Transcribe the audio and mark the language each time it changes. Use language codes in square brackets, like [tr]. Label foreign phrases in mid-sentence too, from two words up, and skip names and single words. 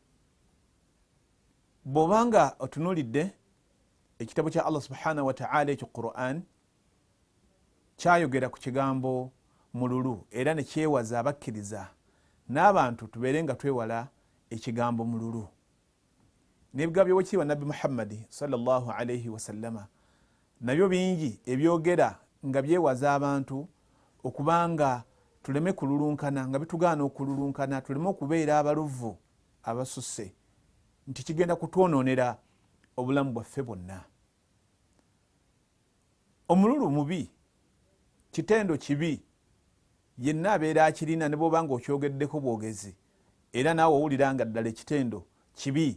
[lg] Bw'obanga otunuulidde ekitabo kya Allah [ar] سبحانه وتعالى [lg] ekyo Qur'an kyayogera ku kigambo mululu era ne kyewaza abakkiriza n'abantu tubeere nga twewala ekigambo mululu. N'ebigambo by'owekitiibwa Nabbi Muhammad [ar] صلى الله عليه وسلم [lg] nabyo bingi ebyogera nga byewaza abantu okubanga tuleme kululunkana, nga bitugaana okululunkana, tuleme okubeera abaluvu abasusse, nti kigenda kutwonoonera obulamu bwaffe bwonna. Omululu mubi, kitendo kibi, yenna abeera akirina ne bw'oba nga okyogeddeko bwogezi era naawe owulira nga ddala ekitendo kibi.